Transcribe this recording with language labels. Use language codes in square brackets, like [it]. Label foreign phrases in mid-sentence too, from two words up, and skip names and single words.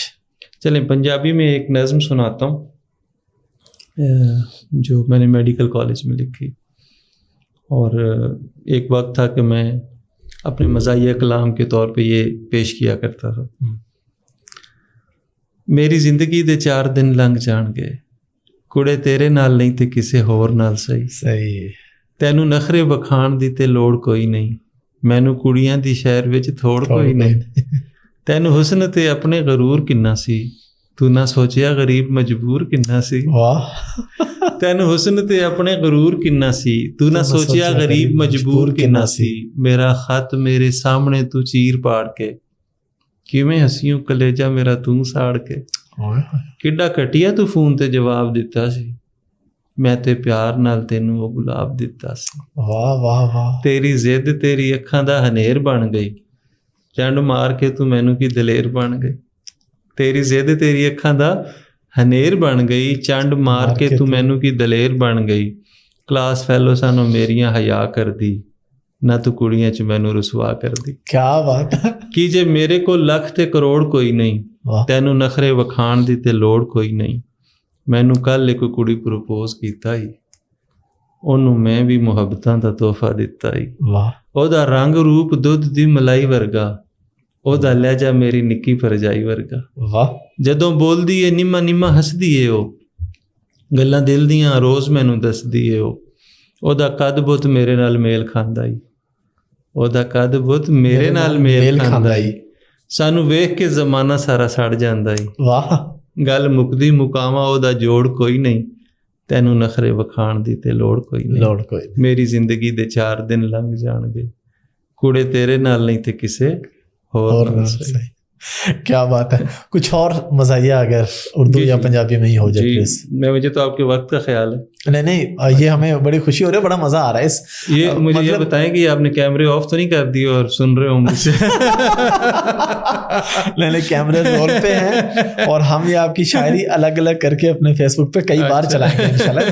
[ur] چلیں, پنجابی میں ایک نظم سناتا ہوں جو میں نے میڈیکل کالج میں لکھی, اور ایک وقت تھا کہ میں اپنے مزاحیہ کلام کے طور پہ یہ پیش کیا کرتا تھا. [pa] میری زندگی دے 4 دن لنگ جان گئے, کڑے تیرے نال نہیں تے کسے ہور نال صحیح. تینوں نخرے بکھان دی تے لوڑ کوئی نہیں, مینوں کڑیاں دی شہر وچ تھوڑ کوئی نہیں. تینوں حسن تے اپنے غرور کنا سی, تو نہ سوچیا غریب مجبور کنا سی. واہ. تینوں حسن تے اپنے غرور کنا سی, تو نہ سوچیا غریب مجبور کنا سی. میرا خط میرے سامنے تو چیر پاڑ کے, کیویں ہسیوں کلیجہ میرا تو ساڑ کے. کڈا کٹیا تو فون تے جواب دیتا سی, میں تے پیار نال تینوں وہ گلاب دیتا سی. واہ واہ واہ. تیری ضد تیری اکھاں دا ہنیر بن گئی, چنڈ مار کے تو مینوں کی دلیر بن گئی. تیری ضد تیری اکھاں دا ہنیر بن گئی, چنڈ مار کے تو مینوں کی دلیر بن گئی. کلاس فیلو سانو میریاں حیا کر دی, ਨਾ ਤੂੰ ਕੁੜੀਆਂ ਚ ਮੈਨੂੰ ਰੁਸਵਾ ਕਰ ਦੀ। [ur] کیا بات ہے. [pa] ਕਿ ਜੇ ਮੇਰੇ ਕੋ ਲੱਖ ਤੇ ਕਰੋੜ ਕੋਈ ਨਹੀਂ, वाह ਤੈਨੂੰ ਨਖਰੇ ਵਖਾਣ ਦੀ ਤੇ ਲੋੜ ਕੋਈ ਨਹੀਂ। ਮੈਨੂੰ ਕੱਲ ਇੱਕ ਕੁੜੀ ਪ੍ਰਪੋਜ਼ ਕੀਤਾ ਈ, ਉਹਨੂੰ ਮੈਂ ਵੀ ਮੁਹੱਬਤਾਂ ਦਾ ਤੋਹਫਾ ਦਿੱਤਾ ਈ। वाह ਉਹਦਾ ਰੰਗ ਰੂਪ ਦੁੱਧ ਦੀ ਮਲਾਈ ਵਰਗਾ, ਉਹਦਾ ਲਹਿਜਾ ਮੇਰੀ ਨਿੱਕੀ ਭਰਜਾਈ ਵਰਗਾ। वाह ਜਦੋਂ ਬੋਲਦੀ ਏ ਨਿੰਮਾ ਨਿੰਮਾ ਹੱਸਦੀ ਏ ਉਹ, ਗੱਲਾਂ ਦਿਲ ਦੀਆਂ ਰੋਜ਼ ਮੈਨੂੰ ਦੱਸਦੀ ਏ ਉਹ। ਉਹਦਾ ਕੱਦ ਬੁੱਤ ਮੇਰੇ ਨਾਲ ਮੇਲ ਖਾਂਦਾ ਈ, ਉਹਦਾ ਕੱਦ ਬੁੱਤ ਮੇਰੇ ਨਾਲ ਮੇਲ ਖਾਂਦਾ ਈ। ਸਾਨੂੰ ਵੇਖ ਕੇ ਜ਼ਮਾਨਾ ਸਾਰਾ ਸੜ ਜਾਂਦਾ ਈ। वाह ਗੱਲ ਮੁੱਕਦੀ ਮੁਕਾਵਾਂ ਉਹਦਾ ਜੋੜ ਕੋਈ ਨਹੀਂ, ਤੈਨੂੰ ਨਖਰੇ ਵਖਾਣ ਦੀ ਤੇ ਲੋੜ ਕੋਈ ਨਹੀਂ। ਲੋੜ ਕੋਈ ਮੇਰੀ ਜ਼ਿੰਦਗੀ ਦੇ 4 ਦਿਨ ਲੰਘ ਜਾਣਗੇ, ਕੁੜੇ ਤੇਰੇ ਨਾਲ ਨਹੀਂ ਤੇ ਕਿਸੇ ਹੋਰ और ਨਾਲ ਸਹੀ। [ur] صحیح۔ کیا بات ہے. کچھ اور مزاحیہ اگر اردو जी, या जी। پنجابی میں ہی ہو جائے जी, प्लीज। مجھے تو آپ کے وقت کا خیال ہے. نہیں نہیں، یہ ہمیں بڑی خوشی ہو رہی ہے، بڑا مزہ آ رہا ہے اس یہ مجھے یہ मतलब- بتائیں کہ آپ نے [en] cameras off [ur] تو نہیں کر دیے اور سن رہے ہو مجھ سے? नहीं [en] camera roll [ur] پہ ہیں اور ہم یہ آپ کی شاعری الگ الگ کر کے اپنے فیس بک پہ کئی بار چلائیں گے ان شاء اللہ.